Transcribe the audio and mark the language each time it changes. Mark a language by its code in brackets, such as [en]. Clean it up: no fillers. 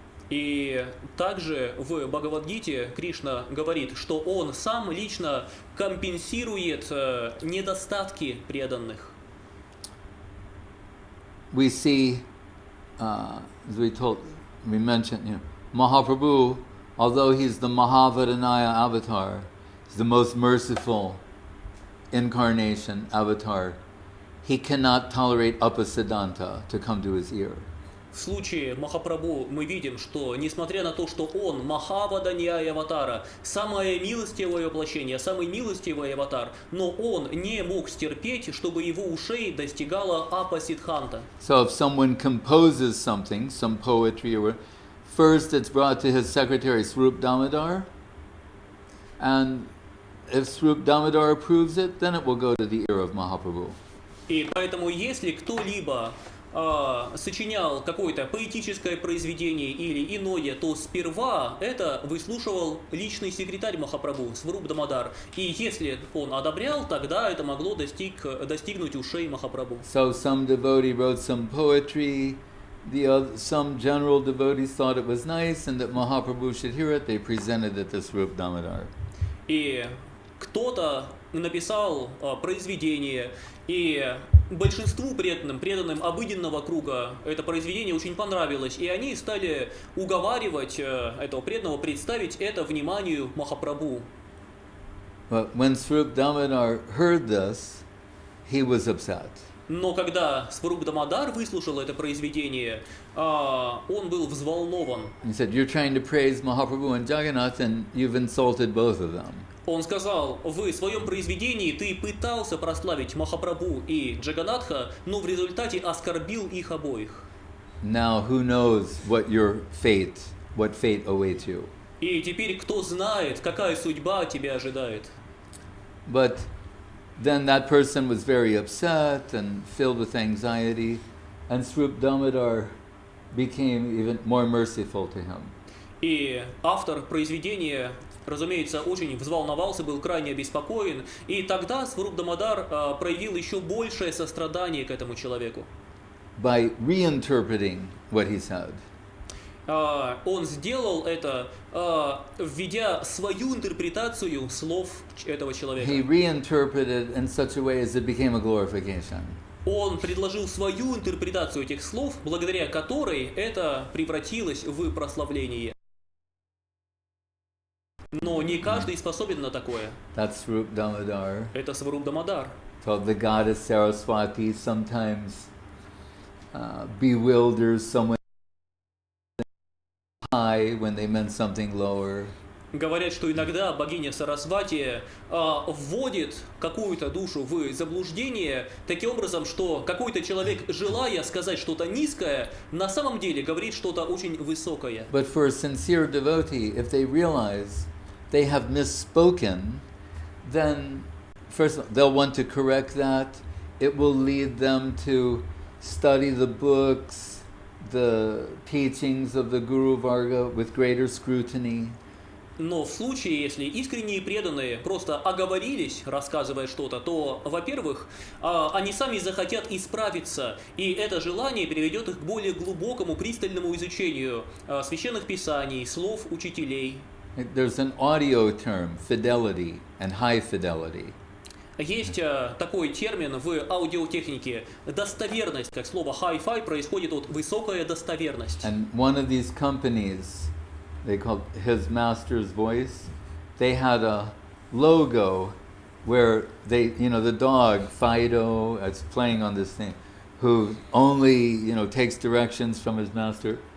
[ru] И также в Бхагавад-гите Кришна говорит, что он сам лично компенсирует недостатки преданных. [en] We see, as we mentioned, Mahaprabhu, although he's the Mahavaranaya avatar, he's the most merciful incarnation avatar, he cannot tolerate Upasiddhanta to come to his ear. [ru] В случае Махапрабху мы видим, что несмотря на то, что он Махаваданьяя аватара, самое милостивое воплощение, самый милостивый аватар, но он не мог стерпеть, чтобы его ушей достигала Апасиддханта. [en] So if someone composes something, some poetry or first it's brought to his secretary Swarup Damodar, and if Swarup Damodar approves it, then it will go to the ear of Mahaprabhu. [ru] И поэтому если кто-либо сочинял какое-то поэтическое произведение или иное, то сперва это выслушивал личный секретарь Махапрабху, Сваруп Дамодар. И если он одобрял, тогда это могло достигнуть ушей Махапрабху. [en] So some devotee wrote some poetry, some general devotees thought it was nice and that Mahaprabhu should hear it, they presented it to Swarup Damodar. [ru] И кто-то написал произведение, и большинству преданным обыденного круга это произведение очень понравилось, и они стали уговаривать этого преданного представить это вниманию Махапрабху. [en] But when Swarup Damodar heard this, he was upset. [ru] Но когда Сваруп Дамодар выслушал это произведение, он был взволнован. [en] He said, "You're trying to praise Mahaprabhu and Jagannath, and you've insulted both of them." [ru] Он сказал, в своем произведении ты пытался прославить Махапрабху и Джаганатха, но в результате оскорбил их обоих. [en] Now who knows what fate awaits you? [ru] И теперь кто знает, какая судьба тебя ожидает. [en] But then that person was very upset and filled with anxiety, and Swarup Damodar became even more merciful to him. [ru] И автор произведения, разумеется, очень взволновался, был крайне обеспокоен, и тогда Сваруп Дамодар проявил еще большее сострадание к этому человеку. [en] By reinterpreting what he said. [ru] Он сделал это, введя свою интерпретацию слов этого человека. [en] He reinterpreted in such a way as it became a glorification. [ru] Он предложил свою интерпретацию этих слов, благодаря которой это превратилось в прославление. Но не каждый способен на такое. [en] That's Swarup Damodar. [ru] Это Сваруп Дамодар. [en] So the goddess Saraswati sometimes bewilders someone high when they meant something lower. [ru] Говорят, что иногда богиня Сарасвати вводит какую-то душу в заблуждение таким образом, что какой-то человек, желая сказать что-то низкое, на самом деле говорит что-то очень высокое. [en] But for a sincere devotee, if they realize they have misspoken, then first they'll want to correct that. It will lead them to study the books, the teachings of the Guru Varga with greater scrutiny. [ru] Но в случае, если искренние преданные просто оговорились, рассказывая что-то, то, во-первых, они сами захотят исправиться, и это желание приведет их к более глубокому, пристальному изучению священных писаний, слов учителей. [en] There's an audio term, fidelity and high fidelity. [ru] Есть такой термин в аудиотехнике – достоверность, как слово hi-fi происходит от высокая достоверность. [en] And one of these companies, they called His Master's Voice, they had a logo where they, the dog, Fido, that's playing on this thing, who only, takes directions from his master.